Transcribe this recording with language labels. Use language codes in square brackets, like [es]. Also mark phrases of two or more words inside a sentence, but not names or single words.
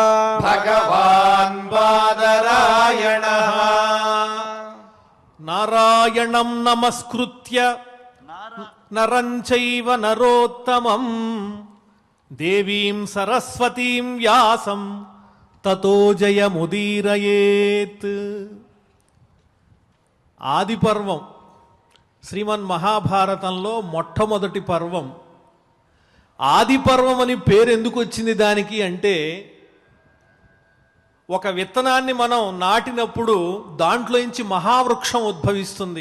[sa] भगवान् बादरायणः నారాయణం నమస్కృత్య నరం చైవ నరోత్తమం దేవీం సరస్వతీం వ్యాసం తతో జయముదీరయేత్. [te] ఆది పర్వం శ్రీమన్ మహాభారతంలో మొట్టమొదటి పర్వం. ఆది పర్వం అని పేరు ఎందుకు వచ్చింది దానికి అంటే, ఒక విత్తనాన్ని మనం నాటినప్పుడు దాంట్లోంచి మహావృక్షం ఉద్భవిస్తుంది.